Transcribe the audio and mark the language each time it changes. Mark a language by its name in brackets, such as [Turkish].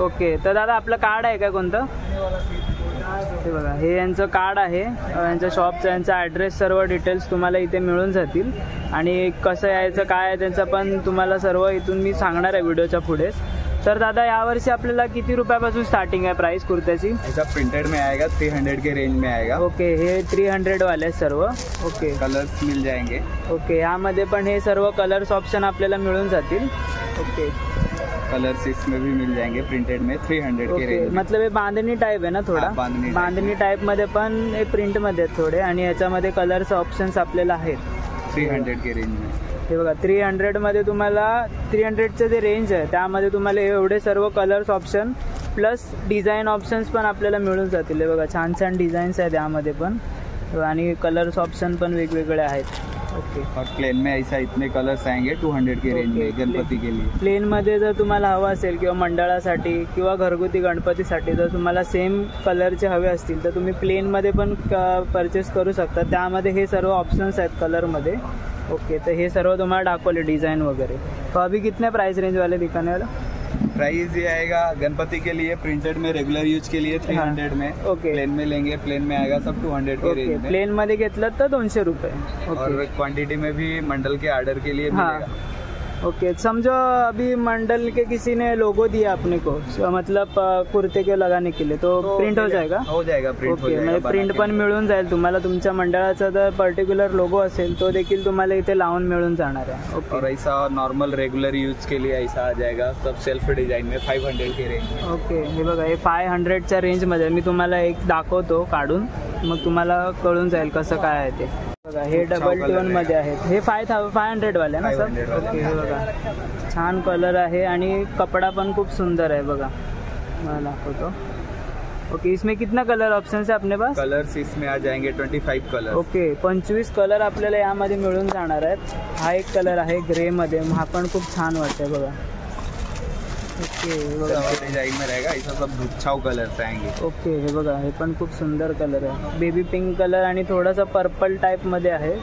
[Marathi] Okay, तर दादा आपलं कार्ड आहे का कोणतं? हे बघा, हे यांचं कार्ड आहे यांच्या शॉपचं. यांचा ॲड्रेस सर्व डिटेल्स तुम्हाला इथे मिळून जातील, आणि कसं यायचं काय आहे त्यांचं पण तुम्हाला सर्व इथून मी सांगणार आहे व्हिडिओच्या पुढेच. तर दादा, यावर्षी आपल्याला किती रुपयापासून स्टार्टिंग आहे प्राइस कुर्त्याची? [Hindi] ऐसा प्रिंटेड में आएगा 300 के रेंज में आएगा. [Marathi] ओके, हे 300 वाले सर्व. ओके, [Hindi] कलर्स मिल जाएंगे. [Marathi] ओके, यामध्ये पण हे सर्व कलर्स ऑप्शन आपल्याला मिळून जातील. ओके, [Hindi] कलर्स इसमें भी मिल जाएंगे प्रिंटेड में 300 के रेंज. [Marathi] मतलब हे बांधणी टाईप आहे ना थोडा? बांधणी टाईपमध्ये पण हे प्रिंटमध्ये आहेत थोडे, आणि याच्यामध्ये कलर्स ऑप्शन्स आपल्याला आहेत [Hindi] 300 के रेंज में. [Marathi] हे बघा, 300मध्ये तुम्हाला 300चं जे रेंज आहे त्यामध्ये तुम्हाला एवढे सर्व colours option plus design options पण आपल्याला मिळून जातील. हे बघा, छान छान डिझाईन्स आहेत यामध्ये पण, आणि कलर्स ऑप्शन पण वेगवेगळे आहेत. ओके, [Hindi] और प्लेन में ऐसा इतने कलर्स आएंगे 200 के रेंज में गणपती के लिए. [Marathi] प्लेनमध्ये जर तुम्हाला हवं असेल किंवा मंडळासाठी किंवा घरगुती गणपतीसाठी जर तुम्हाला सेम कलरचे हवे असतील तर तुम्ही प्लेनमध्ये पण परचेस करू शकता. त्यामध्ये हे सर्व ऑप्शन्स आहेत कलरमध्ये. [Hindi] ओके, तो ये सर्व तुम्हारा डाकोले डिज़ाइन वगैरह. तो अभी कितने प्राइस रेंज वाले दिखाने वाला? प्राइस ये आएगा गणपति के लिए प्रिंटेड में रेगुलर यूज के लिए 300 में. ओके, प्लेन में लेंगे प्लेन में आएगा सब 200 के रेंज में. [Marathi] प्लेन मध्ये घेतलं तर 200 रुपये. [Hindi] और क्वांटिटी में भी मंडल के ऑर्डर के लिए मिलेगा. ओके, समझो अभी मंडल के किसी ने लोगो दिया अपने को, मतलब कुर्ते के लगाने के लिए, तो प्रिंट हो जाएगा? हो जाएगा, प्रिंट हो जाएगा. [Marathi] म्हणजे प्रिंट पण मिळून जाईल तुम्हाला. तुमच्या मंडळाचा जर पर्टिक्युलर लोगो असेल तो देखील तुम्हाला इथे लावून मिळून जाणार आहे. ओके, [Hindi] और ऐसा नॉर्मल रेगुलर यूज के लिए ऐसा आ जाएगा सब सेल्फ डिजाइन में 500 के रेंज. [Marathi] ओके, हे बघा, हे 500च्या रेंजमध्ये मी तुम्हाला एक दाखवतो काढून, मग तुम्हाला कळून जाईल कसं काय आहे ते. बघा, हे डबल टोन मध्ये आहेत. हे 500 वाले ना सर? ओके, हे बघा, छान कलर आहे आणि कपडा पण खूप सुंदर आहे बघा, मला दाखवतो. [Hindi] ओके, इसमें कितना कलर ऑप्शन्स है अपने पास? कलर्स इसमें आ जाएंगे 25 कलर. [Marathi] ओके, 25 कलर आपल्याला यामध्ये मिळून जाणार आहेत. हा एक कलर आहे ग्रे मध्ये, हा पण खूप छान वाटतंय बघा. ओके, बघा, [Hindi] डिजाइन में रहेगा ऐसा सब गुच्छाव कलर्स आएंगे. [Marathi] ओके, हे बघा, हे पण खूप सुंदर कलर आहे. बेबी पिंक कलर आणि थोडासा पर्पल टाइप मध्ये आहे.